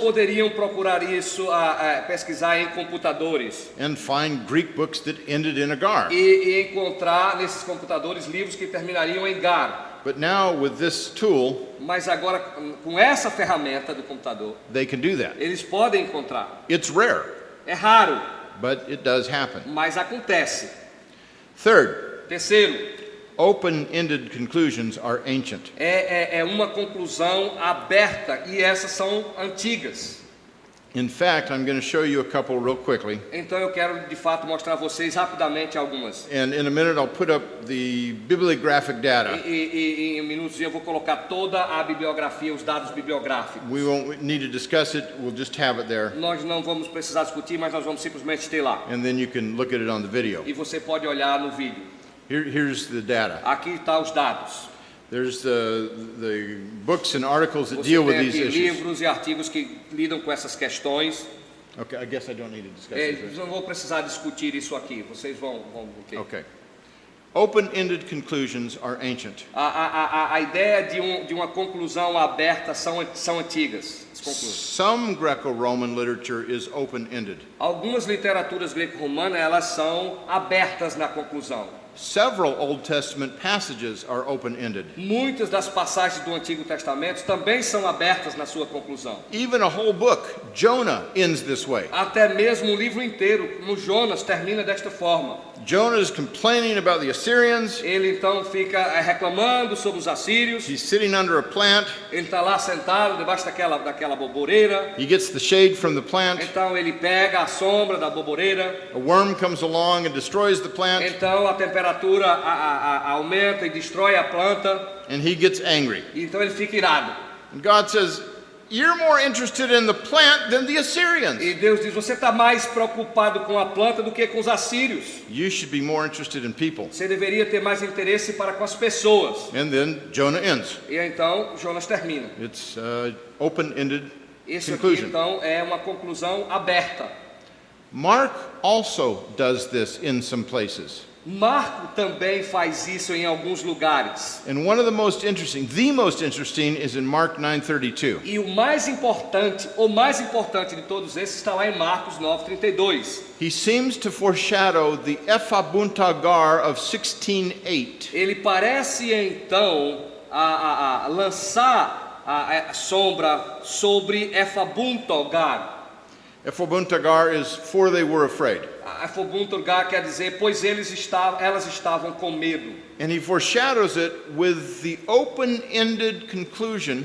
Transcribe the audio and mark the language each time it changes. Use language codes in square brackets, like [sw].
[pt] poderiam procurar isso, pesquisar em computadores [en] and find Greek books that ended in a gar. [pt] e encontrar nesses computadores livros que terminariam em gar. [en] But now with this tool, [pt] Mas agora, com essa ferramenta do computador, [en] they can do that. [pt] eles podem encontrar. [en] It's rare, [pt] É raro, [en] but it does happen. [pt] mas acontece. [en] Third, [pt] Terceiro, [en] open-ended conclusions are ancient. [pt] é uma conclusão aberta e essas são antigas. [en] In fact, I'm going to show you a couple real quickly. [pt] Então eu quero de fato mostrar a vocês rapidamente algumas. [en] And in a minute, I'll put up the bibliographic data. [pt] E em minutos eu vou colocar toda a bibliografia, os dados bibliográficos. [en] We won't need to discuss it. We'll just have it there. [pt] Nós não vamos precisar discutir, mas nós vamos simplesmente ter lá. [en] And then you can look at it on the video. [pt] E você pode olhar no vídeo. [en] Here's the data. [pt] Aqui está os dados. [en] There's the books and articles that [pt] Você [en] deal with [pt] tem [en] these [pt] aqui [en] issues. [pt] livros e artigos que lidam com essas questões. [en] Okay, I guess I don't need to discuss this. [pt] Não vou precisar discutir isso aqui. Vocês vão ter. [en] Okay. Open-ended conclusions are ancient. [pt] A ideia de uma conclusão aberta são antigas. As conclusões. [en] Some Greco-Roman literature is open-ended. [pt] Algumas literaturas greco-romanas elas são abertas na conclusão. [en] Several Old Testament passages are open-ended. [pt] Muitas das passagens do Antigo Testamento também são abertas na sua conclusão. [en] Even a whole book, Jonah, ends this way. [pt] Até mesmo um livro inteiro, como Jonas, termina desta forma. [en] Jonah is complaining about the Assyrians. [pt] Ele então fica reclamando sobre os assírios. [en] He's sitting under a plant. [pt] Ele está lá sentado debaixo daquela boboreira. [en] He gets the shade from the plant. [pt] Então ele pega a sombra da boboreira. [en] A worm comes along and destroys the plant. [pt] Então a temperatura aumenta e destrói a planta. [en] And he gets angry. [pt] Então ele fica irado. [en] And God says, "You're more interested in the plant than the Assyrians. [pt] E Deus diz: você está mais preocupado com a planta do que com os assírios. [en] You should be more interested in people." [pt] Você deveria ter mais interesse para com as pessoas. [en] And then Jonah ends. [pt] E então Jonas termina. [en] It's open-ended [pt] Isso aqui [en] conclusion. [pt] então é uma conclusão aberta. [en] Mark also does this in some places. [pt] Marco também faz isso em alguns lugares. [en] And one of the most interesting is in Mark 9:32. [pt] E o mais importante de todos esses está lá em Marcos 9:32. [en] He seems to foreshadow the ephhabuntagar of 16:8. [pt] Ele parece então lançar a sombra sobre Ephabuntogar. [en] Ephhabuntagar is "for they were afraid." [pt] Ephabuntogar quer dizer pois elas estavam com medo. [en] And he foreshadows it with the open-ended conclusion.